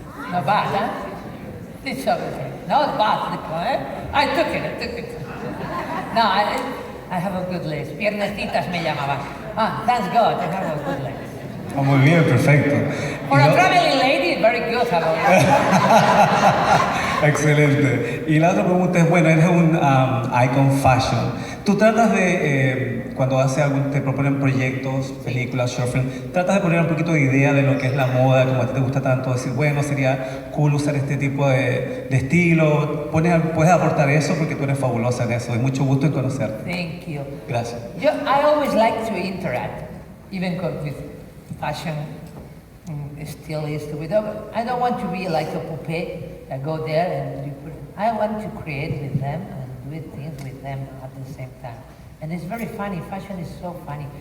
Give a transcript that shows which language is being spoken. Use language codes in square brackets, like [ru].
[en] Not bad, huh? Fisheries legs. Not bad, eh? I took it. No, I have a good legs. [es] Piernecitas me llamaban. [en] Ah, thanks God, I have a good legs. [es] Oh, muy bien, perfecto. [en] For a traveling lady, very good. [es] Excelente. Y la otra pregunta es, bueno, eres un icon fashion. Tú tratas de, cuando te proponen proyectos, películas, short film, tratas de poner un poquito de idea de lo que es la moda, como a ti te gusta tanto, decir, bueno, sería cool usar este tipo de estilo. Puedes aportar eso porque tú eres fabulosa en eso. Y mucho gusto en conocerte. [en] Thank you. [es] Gracias. [en] I always like to interact, even with fashion stylists. I don't want to be like a puppet. I go there and I want to create with them and do things with them at the same time. And it's very funny. Fashion is so funny.